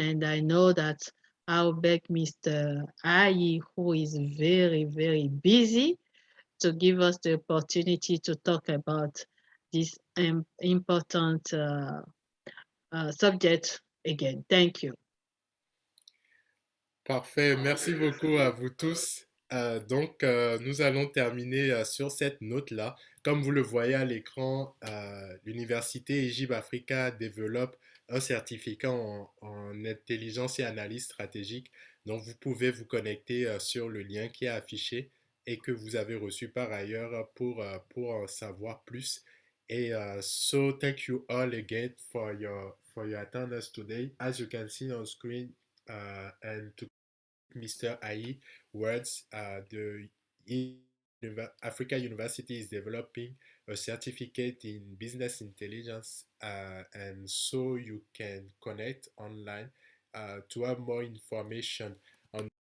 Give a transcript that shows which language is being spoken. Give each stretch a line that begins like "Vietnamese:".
English: And I know that I'll beg Mr. Ayi, who is very, very busy, to give us the opportunity to talk about this important subject again. Thank you.
French: Parfait. Merci beaucoup à vous tous. Donc, nous allons terminer sur cette note-là. Comme vous le voyez à l'écran, l'Université Egypt Africa développe un certificat en intelligence et analyse stratégique. Donc, vous pouvez vous connecter sur le lien qui est affiché et que vous avez reçu par ailleurs pour en savoir plus.
English: Et so, thank you all again for your attendance today. As you can see on screen, and to Mr. Ayi words, the Africa University is developing a certificate in business intelligence, and so you can connect online to have more information on.